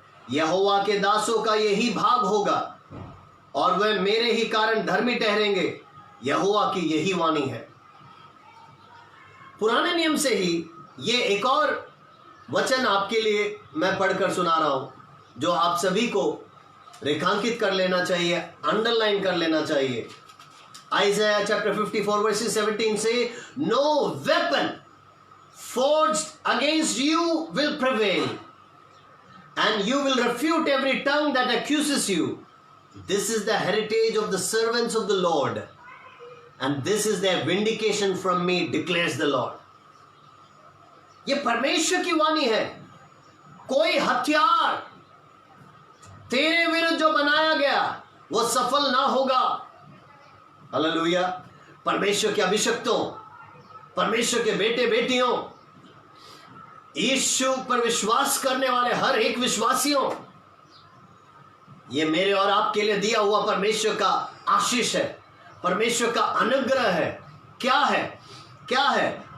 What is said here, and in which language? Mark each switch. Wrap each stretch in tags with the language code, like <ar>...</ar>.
<hi>यहोवा के दासों का यही भाग होगा, और वह मेरे ही कारण धर्मी ठहरेंगे। यहोवा की यही वाणी है। पुराने नियम से ही ये एक और वचन आपके लिए मैं पढ़कर सुना रहा हूं, जो आप सभी को रेखांकित कर लेना चाहिए, अंडरलाइन कर लेना चाहिए।</hi> <en>Isaiah chapter 54 verses 17 say, no weapon forged against you will prevail, and you will refute every tongue that accuses you. This is the heritage of the servants of the Lord, and this is their vindication from me, declares the Lord.</en> <hi>ये परमेश्वर की वाणी है। कोई हथियार तेरे विरुद्ध जो बनाया गया वो सफल ना होगा। हालेलुया। परमेश्वर के अभिषिक्तों, परमेश्वर के बेटे बेटियों, यीशु पर विश्वास करने वाले हर एक विश्वासियों, ये मेरे और आपके लिए दिया हुआ परमेश्वर का आशीष है, परमेश्वर का अनुग्रह है। क्या है? क्या है?</hi>